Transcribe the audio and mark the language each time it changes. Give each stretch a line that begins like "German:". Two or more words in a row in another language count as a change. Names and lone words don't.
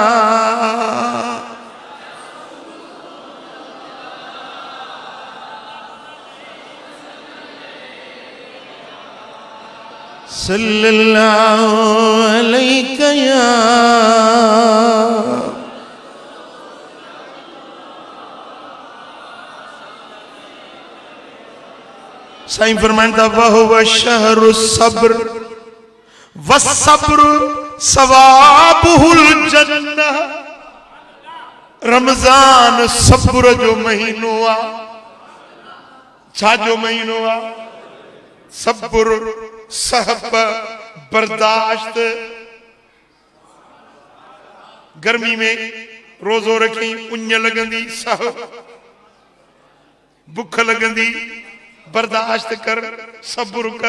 Arabic: صلى الله عليه يا
Sindhi: سائين فرمائن ٿا
Arabic: وهو شهر الصبر والصبر ثوابه الجنة.
Sindhi: रमज़ान सब्र जो महीनो आहे। छा जो महीनो आहे? सब्र, सहब, बर्दाश्त। गर्मी में रोज़ो रखी उञ लगंदी, सह, बुख लगंदी, बर्दाश्त कर, सब्र कर।